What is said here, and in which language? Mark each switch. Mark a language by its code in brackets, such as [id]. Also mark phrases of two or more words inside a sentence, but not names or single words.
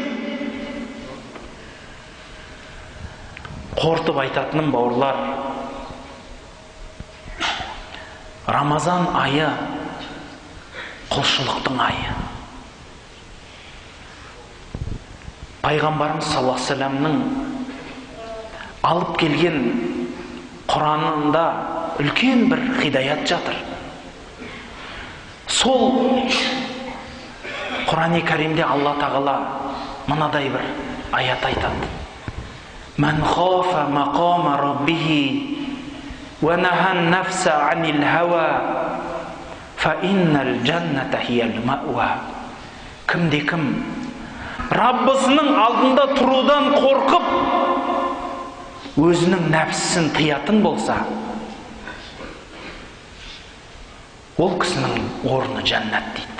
[kk] Қортып айтатыным, бауырлар, Рамазан айы құлшылықтың айы. Пайғамбарымыз [ar] صلى الله عليه وسلم [kk] алып келген Құранында үлкен бір хидаят жатыр. Сол Құран-ы Кәримде Алла тағала мынадай бір аят айтады. [ar] من خاف مقام ربه ونهى النفس عن الهوى فإن الجنة هي المأوى. [kk] Кім-де-кім Раббысының алдында тұрудан қорқып, өзінің нәпсісін тыятын болса, ол кісінің орны жәннат дейді.